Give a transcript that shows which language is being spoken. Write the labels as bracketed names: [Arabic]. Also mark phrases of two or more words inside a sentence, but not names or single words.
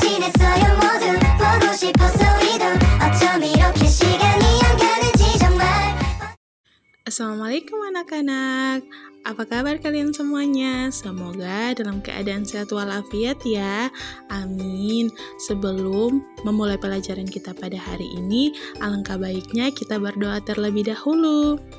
[Korean] 있어요 모두 보고 싶었어 우리도 어쩜 이렇게 시간이 안 가는지 정말. [Indonesian] Assalamualaikum anak-anak, apa kabar kalian semuanya? Semoga dalam keadaan sehat walafiat ya, amin. Sebelum memulai pelajaran kita pada hari ini, alangkah baiknya kita berdoa terlebih dahulu.